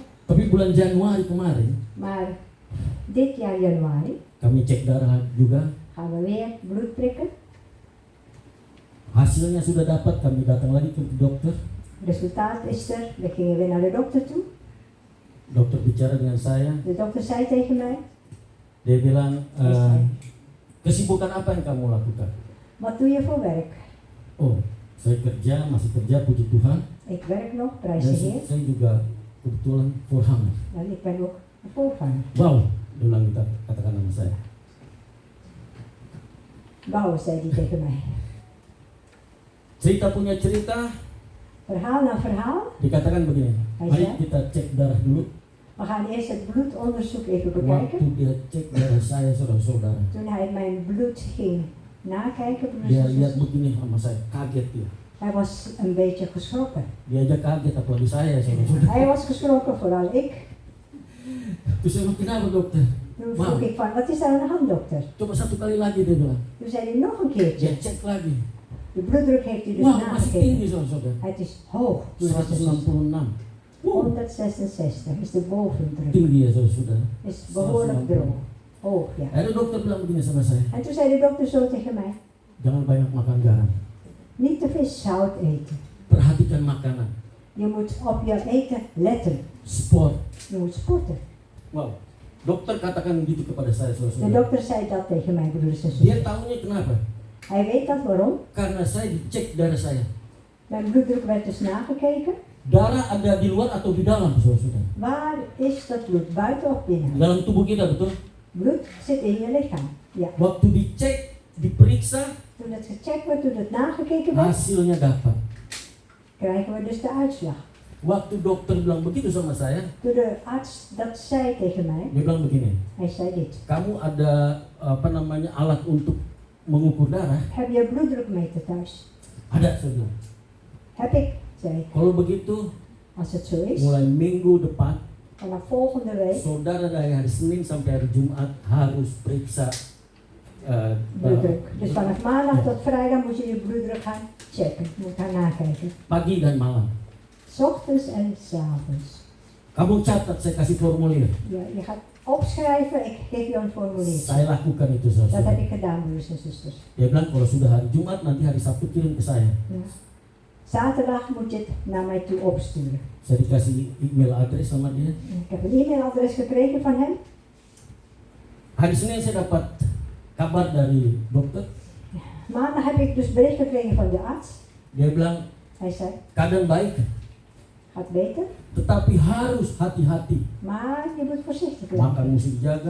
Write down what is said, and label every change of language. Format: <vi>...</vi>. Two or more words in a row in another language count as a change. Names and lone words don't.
<id>Tapi bulan Januari kemarin,</id> <nl>Maar dit jaar januari</nl> <id>kami cek darah juga.</id> <nl>gaan we weer bloed prikken.</nl> <id>Hasilnya sudah dapat, kami datang lagi ke dokter.</id> <nl>Resultaat is er, we gingen weer naar de dokter toe.</nl> <id>Dokter bicara dengan saya,</id> <nl>De dokter zei tegen mij,</nl> <id>dia bilang, kesibukan apa yang kamu lakukan?</id> <nl>wat doe je voor werk?</nl> <id>Oh, saya kerja, masih kerja, puji Tuhan.</id> <nl>Ik werk nog, prijs</nl> <id>Dan</id> <nl>de Heer.</nl> <id>saya juga kebetulan voorganger.</id> <nl>En ik ben ook een voorganger.</nl> <id>Wow, dia bilang kita katakan nama saya.</id> <nl>Gauw, zei hij tegen mij.</nl> <id>Cerita punya cerita,</id> <nl>Verhaal na verhaal.</nl> <id>dikatakan begini.</id> <nl>Hij</nl> <id>Mari</id> <nl>zei,</nl> <id>kita cek darah dulu.</id> <nl>we gaan eerst het bloedonderzoek even</nl> <id>Waktu</id> <nl>bekijken.</nl> <id>dia cek darah saya, saudara-saudara,</id> <nl>Toen hij mijn bloed ging nakijken, broers</nl> <id>dia</id> <nl>en</nl> <id>lihat</id> <nl>zusters,</nl> <id>begini sama saya, kaget dia.</id> <nl>hij was een beetje geschrokken.</nl> <id>Dia aja kaget apalagi saya, saudara-saudara.</id> <nl>Hij was geschrokken, vooral ik.</nl> <id>Terus saya bilang, kenapa dokter?</id> <nl>Toen vroeg ik van, wat is er aan de hand, dokter?</nl> <id>Coba satu kali lagi, dia bilang.</id> <nl>Toen zei hij nog een keertje.</nl> <id>Dia cek lagi.</id> <nl>De bloeddruk heeft hij dus</nl> <id>Wah, masih</id> <nl>nagekeken.</nl> <id>tinggi, saudara-saudara.</id> <nl>Het is hoog. broers en zusters.</nl> <id>166.</id> <nl>166 is de bovendruk.</nl> <id>Tinggi ya, saudara-saudara.</id> <nl>Is behoorlijk droog. Hoog, ja.</nl> <id>Ada dokter bilang begini sama saya,</id> <nl>En toen zei de dokter zo tegen mij,</nl> <id>jangan banyak makan garam.</id> <nl>niet te veel zout eten.</nl> <id>Perhatikan makanan.</id> <nl>Je moet op je eten letten.</nl> <id>Sport.</id> <nl>Je moet sporten.</nl> <id>Wow. Dokter katakan gitu kepada saya,</id> <nl>De</nl> <id>saudara-saudara.</id> <nl>dokter zei dat tegen mij, broers en</nl> <id>Dia</id> <nl>zusters.</nl> <id>tahunya kenapa?</id> <nl>Hij weet dat waarom.</nl> <id>Karena saya dicek darah saya.</id> <nl>Mijn bloeddruk werd dus nagekeken.</nl> <id>Darah ada di luar atau di dalam, saudara-saudara?</id> <nl>Waar is dat bloed? Buiten of</nl> <id>Di</id> <nl>binnen?</nl> <id>dalam tubuh kita, betul?</id> <nl>Bloed zit in je lichaam. Ja.</nl> <id>Waktu dicek, diperiksa,</id> <nl>Toen het gecheckt werd, toen het nagekeken werd,</nl> <id>hasilnya dapat.</id> <nl>krijgen we dus de uitslag.</nl> <id>Waktu dokter bilang begitu sama saya,</id> <nl>Toen de arts dat zei tegen mij,</nl> <id>dia bilang begini,</id> <nl>hij zei dit.</nl> <id>kamu ada alat untuk mengukur darah?</id> <nl>Heb je bloeddrukmeter thuis?</nl> <id>Ada, saya bilang.</id> <nl>Heb ik, zei ik.</nl> <id>Kalau begitu,</id> <nl>Als het zo is,</nl> <id>mulai minggu depan,</id> <nl>vanaf volgende week</nl> <id>saudara dari hari Senin sampai hari Jumat harus periksa</id> <nl>bloeddruk. Dus vanaf maandag tot vrijdag moet je je bloeddruk gaan checken. Moet gaan nakijken.</nl> <id>pagi dan malam.</id> <nl>'s Ochtends en 's avonds.</nl> <id>Kamu catat, saya kasih formulir.</id> <nl>Ja, je gaat opschrijven, ik geef je een formulier.</nl> <id>Saya lakukan itu,</id> <nl>Dat heb</nl> <id>saudara.</id> <nl>ik gedaan, broers en zusters.</nl> <id>Dia bilang kalau sudah hari Jumat, nanti hari Sabtu kirim ke saya.</id> <nl>Ja. Zaterdag moet je het naar mij toe opsturen.</nl> <id>Saya dikasih</id> <nl>email adres</nl> <id>sama dia.</id> <nl>Ik heb een e-mailadres gekregen van hem.</nl> <id>Hari Senin saya dapat kabar dari dokter.</id> <nl>Maandag heb ik dus bericht gekregen van de arts.</nl> <id>Dia bilang</id> <nl>Hij zei,</nl> <id>keadaan baik,</id> <nl>gaat beter,</nl> <id>tetapi harus hati-hati.</id> <nl>maar je moet voorzichtig blijven.</nl> <id>Makan mesti dijaga,</id>